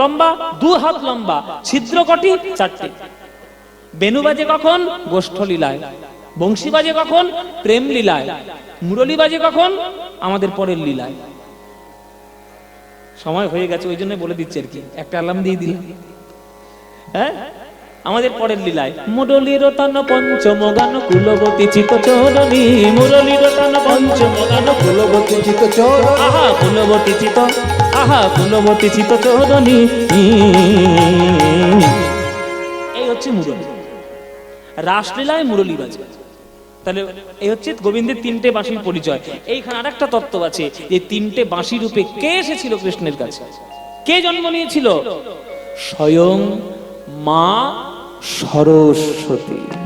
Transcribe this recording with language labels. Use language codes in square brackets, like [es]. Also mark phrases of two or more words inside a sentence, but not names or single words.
[bn] 2 হাত লম্বা। ছিদ্র কটি? 4টে। বেনু বাজে কখন? গোষ্ঠ লীলায়। বংশী বাজে কখন? প্রেম লীলায়। মুরলী বাজে কখন? আমাদের পরের লীলায়। সময় হয়ে গেছে, ওই জন্য বলে দিচ্ছি আর কি, একটা অ্যালার্ম দিয়ে দিলাম। হ্যাঁ, আমাদের পরের লীলায়। মুরলীর তন পঞ্চম গান কুলবতী চিত চরণী, মুরলীর তন পঞ্চম গান কুলবতী চিত চরণী, আহা কুলবতী চিত, আহা কুলবতী চিত চরণী। এই হচ্ছে মুরলী। রাসলীলায় মুরলী বাজে। তাহলে এই হচ্ছে গোবিন্দের তিনটে বাঁশির পরিচয়। এইখানে আরেকটা তত্ত্ব আছে যে তিনটে বাঁশি রূপে কে এসেছিল কৃষ্ণের কাছে, কে জন্ম নিয়েছিল? স্বয়ং মা সরস্বতী।